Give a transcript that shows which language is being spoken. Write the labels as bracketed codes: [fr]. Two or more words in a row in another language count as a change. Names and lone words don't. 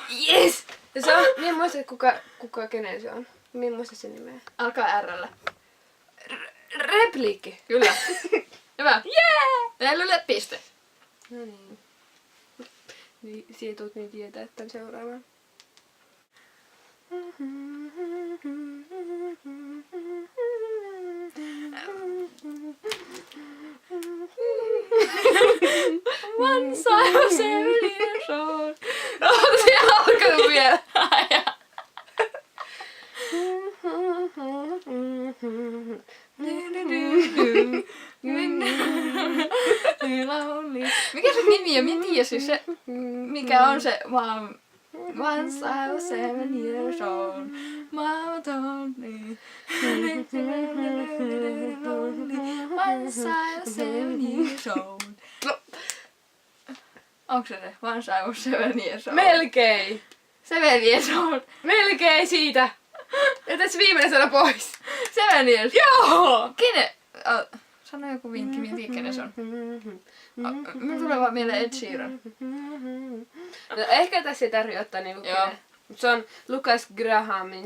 [en] Yes! [fi] Ja se on, minä en muista kenen se on. Minä en muista sen nimeä. Alkaa R:llä. Repliikki. Kyllä. Hyvä. [en] Yeah! [fi] Nellylle piste. No niin. Niin, siihen tuut niin tietää, että on seuraava. [en] Once I was 7 years old. [fi] Onko se alkanut vielä? Mikä se nimi on? Mä en tiedä siis se, mikä on se vaan Once I was 7 years old. [en] Mama told me. Once I was 7 years old. [fi] Onko se? [en] Once I was 7 years old. [fi] Melkein. [en] 7 years old. [fi] Melkein siitä. Jätä se viimeinen sana pois. [en] 7 years. [fi] Joo! Kene? Sano joku vinkki, mä en tiedä kenen se on. Minulla tulee vaan mieleen Ed Sheeran. No, ehkä tässä ei tarvitse ottaa niinku Joo. kenen. Se on Lucas Grahamin.